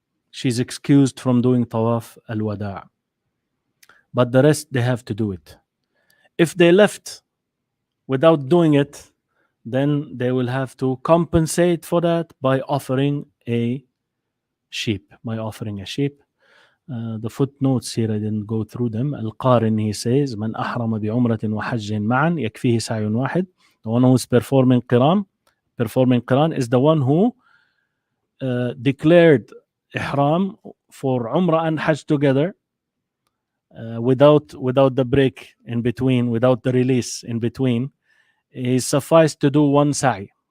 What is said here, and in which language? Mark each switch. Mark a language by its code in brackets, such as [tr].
[en] She's excused from doing tawaf al-wada'. But the rest, they have to do it. If they left without doing it, then they will have to compensate for that by offering a sheep. The footnotes here, I didn't go through them. [ar] Al-Qarin, [en] he says, [ar] من أحرم بعمرة وحج معا يكفيه سعي واحد. [en] The one who is performing Qiran is the one who declared Ihram for Umrah and Hajj together, without the break in between, without the release in between. He sufficed to do one sa'i.